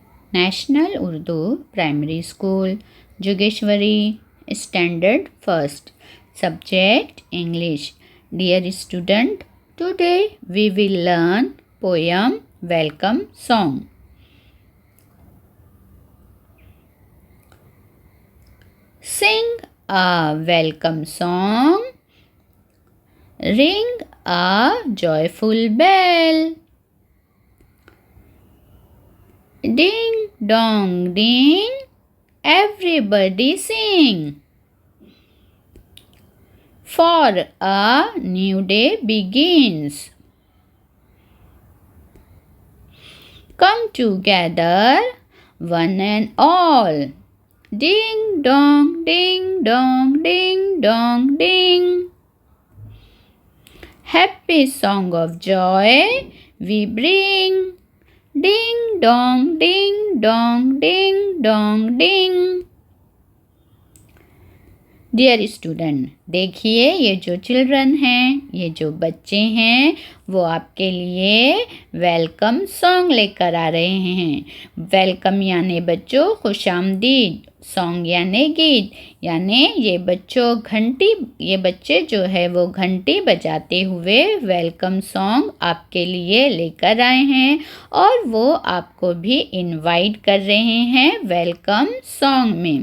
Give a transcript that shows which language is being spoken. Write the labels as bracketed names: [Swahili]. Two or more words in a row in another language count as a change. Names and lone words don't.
[English] National Urdu Primary School Jogeshwari, Standard First, Subject English. Dear Student, टुडे we will learn poem welcome song. Sing a welcome song, ring a joyful bell. Ding dong ding, everybody sing. For a new day begins. Come together, one and all. Ding dong, ding dong, ding dong, ding. Happy song of joy we bring. Ding dong, ding dong, ding dong, ding. Dear Student, [Urdu] دیکھیے یہ جو چلڈرن ہیں، یہ جو بچے ہیں، وہ آپ کے لیے [English] welcome song [Urdu] لے کر آ رہے ہیں. ویلکم یعنی بچو خوش آمدید، سانگ یعنی گیت، یعنی یہ بچے جو ہے وہ گھنٹی بجاتے ہوئے [English] welcome song [Urdu] آپ کے لیے لے کر آئے ہیں اور وہ آپ کو بھی انوائٹ کر رہے ہیں [English] welcome song [Urdu] میں.